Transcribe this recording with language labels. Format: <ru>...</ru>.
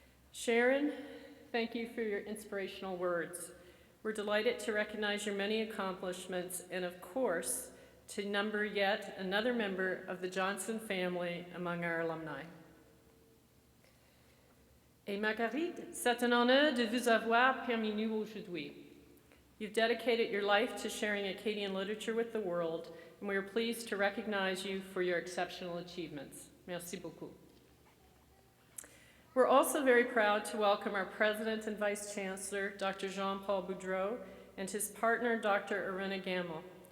<en>Sharon, thank you for your inspirational words. We're delighted to recognize your many accomplishments and, of course, to number yet another member of the Johnston family among our alumni.</en> <fr>Et Marguerite, c'est un honneur de vous avoir parmi nous aujourd'hui.</fr> <en>You've dedicated your life to sharing Acadian literature with the world, and we are pleased to recognize you for your exceptional achievements.</en> <fr>Merci beaucoup.</fr> <en>We're also very proud to welcome our President and Vice-Chancellor, Dr. Jean-Paul Boudreau, and his partner, Dr. Irina Gamel.</en>